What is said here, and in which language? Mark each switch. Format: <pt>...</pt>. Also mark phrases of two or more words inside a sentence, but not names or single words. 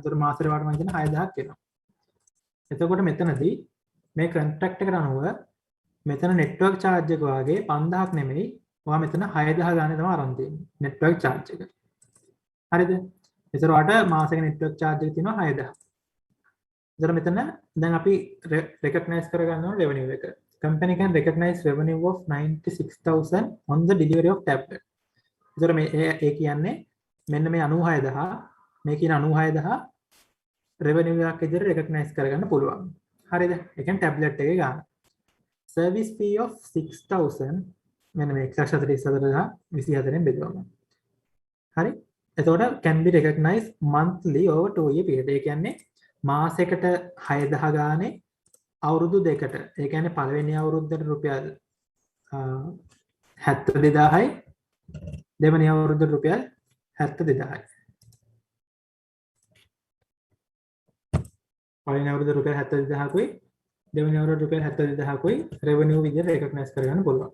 <si>ඒතර මාසෙට වාට මම කියන 6000ක් එනවා. එතකොට මෙතනදී මේ කොන්ට්‍රැක්ට් එකට අනුව මෙතන</si> <en>network charge</en> <si>එක වාගේ 5000ක් නෙමෙයි. ඔයා මෙතන 6000 ගානේ තමයි අරන් තියෙන්නේ.</si> <en>network charge</en> <si>එක. හරිද? ඒතර ඔයාට මාසෙක</si> <en>network charge</en> <si>එක තියෙනවා 6000. ඒතර මෙතන දැන් අපි recognize කරගන්න ඕන revenue එක.</si> <en>Company can recognize revenue of 96000 on the delivery of tablet.</en> <si>ඒතර මේ ඒ කියන්නේ මෙන්න මේ 96000 මේ කියන 96000 revenue එකක් විදිහට recognize කරගන්න පුළුවන්. හරිද? ඒ කියන්නේ tablet එකේ ගාන.</si> <en>Service fee of 6000</en> <si>මෙන්න මේ 144000 බෙදුවම. හරි?</si> <en>එතකොට can be recognized monthly over 2 year period.</en> <si>ඒ කියන්නේ මාසයකට 6000 ගානේ අවුරුදු දෙකට. ඒ කියන්නේ පළවෙනි අවුරුද්දට රුපියල් 72000යි දෙවෙනි අවුරුද්දට රුපියල් 72000යි. පළවෙනි අවුරුද්දට රුපියල් 72000කුයි දෙවෙනි අවුරුද්දට රුපියල් 72000කුයි රෙවෙනියු විදිහට රෙකග්නයිස් කරගන්න පුළුවන්.</si>